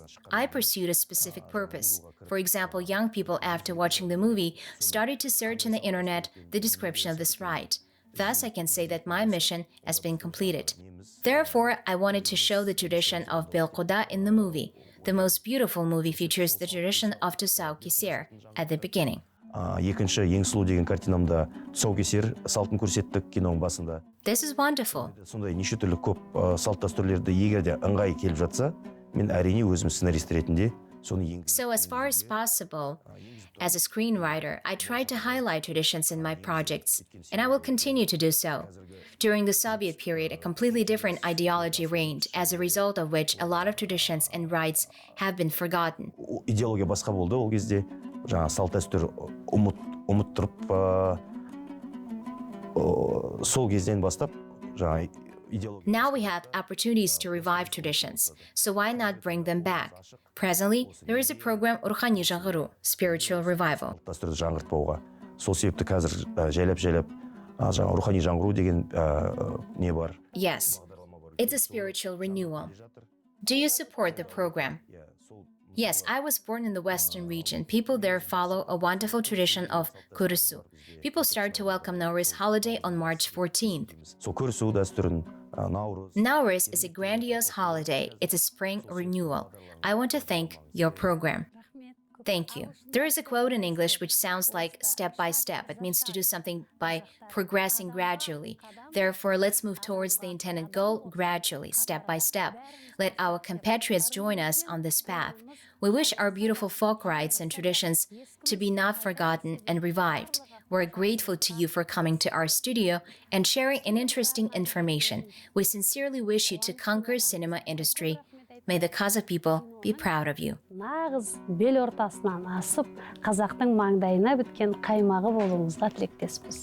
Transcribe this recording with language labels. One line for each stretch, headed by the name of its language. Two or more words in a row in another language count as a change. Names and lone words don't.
English: I pursued a specific purpose. For example, young people, after watching the movie, started to search on the internet the description of this rite. Thus, I can say that my mission has been completed. Therefore, I wanted to show the tradition of Belquda in the movie. The most beautiful movie features the tradition of тұсаукесер at the beginning.
Kazakh: Екінші ең сұлу деген картинамда тұсаукесер салтын көрсеттік киноның басында.
English: This is wonderful.
Kazakh: Сондай неше түрлі көп салт дәстүрлерді егер де ыңғай келіп жатса, мен әрине өзім сценарист ретінде соны енгіземін.
English: So as far as possible, as a screenwriter, I try to highlight traditions in my projects, and I will continue to do so. During the Soviet period, a completely different ideology reigned, as a result of which a lot of traditions and rites have been forgotten.
Kazakh: Идеология басқа болды ол кезде. Жаңа салт дәстүр ұмыттырып сол кезден бастап жаңа идеология.
English: Now we have opportunities to revive traditions, so why not bring them back? Presently, there is a program Рухани жаңғыру, spiritual revival.
Kazakh: Дәстүрді жаңғыртпауға. Сол себепті қазір жайлап жаңа рухани жаңғыру деген не бар.
English: Yes, it's a spiritual renewal. Do you support the program? Yes, I was born in the Western region. People there follow a wonderful tradition of Kurusu. People start to welcome Nowruz holiday on March 14th.
Kazakh: Сол көрісу дәстүрін
English: Nowruz is a grandiose holiday. It's a spring renewal. I want to thank your program. Thank you. There is a quote in English which sounds like step by step. It means to do something by progressing gradually. Therefore, let's move towards the intended goal gradually, step by step. Let our compatriots join us on this path. We wish our beautiful folk rites and traditions to be not forgotten and revived. We're grateful to you for coming to our studio and sharing an interesting information. We sincerely wish you to conquer cinema industry. May the Kazakh people be proud of you.
Kazakh: Нағыз бел ортасынан асып, қазақтың маңдайына біткен қаймағы болуыңызға тілектеспіз.